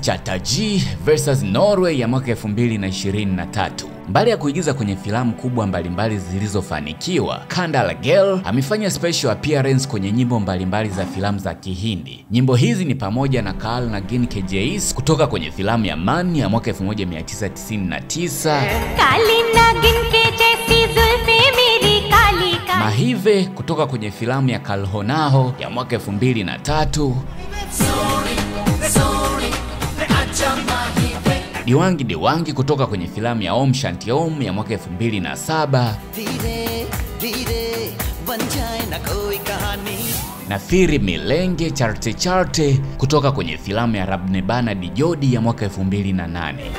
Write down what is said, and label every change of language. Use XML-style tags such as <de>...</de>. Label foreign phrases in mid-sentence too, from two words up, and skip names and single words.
<sw>Chatterjee vs Norway ya mwaka 2023. Mbali ya kuigiza kwenye filamu kubwa mbalimbali zilizofanikiwa, Kandala Girl amefanya</sw> <en>special appearance</en> <sw>kwenye nyimbo mbalimbali za filamu za Kihindi. Nyimbo hizi ni pamoja na Kaal Nagin Ke Jais kutoka kwenye filamu ya Man ya mwaka 1999,</sw> <hi>काली नागिन के जैसी जुल्फे मेरी काली काली,</hi> <sw>Mahive kutoka kwenye filamu ya Kal Ho Na Ho ya mwaka 2003, Diwangi Diwangi kutoka kwenye filamu ya Om Shanti Om ya mwaka 2007, na Firi Milenge Charte Charte kutoka kwenye filamu ya Rabne Bana Di Jodi ya mwaka 2008.</sw>